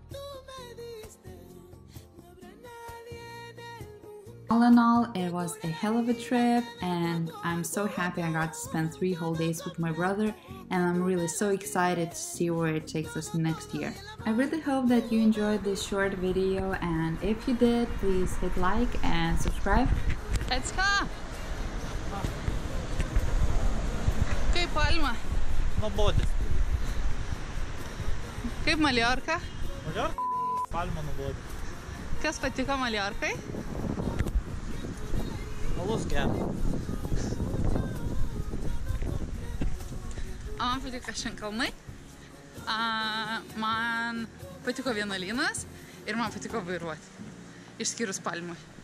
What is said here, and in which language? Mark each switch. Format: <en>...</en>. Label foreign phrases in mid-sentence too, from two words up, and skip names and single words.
<en>All in all, it was a hell of a trip, and I'm so happy I got to spend 3 whole days with my brother, and I'm really so excited to see where it takes us next year. I really hope that you enjoyed this short video, and if you did, please hit like and subscribe. Let's go!</en> <lt>Kaip Palma? Nuobodis. Kaip Mallorca? Mallorca? Palma nuobodis. Kas patiko Mallorkai? Alus geras. Man patiko Šinkalnai, man patiko vienuolynas ir man patiko vairuoti, išskyrus Palmui.</lt>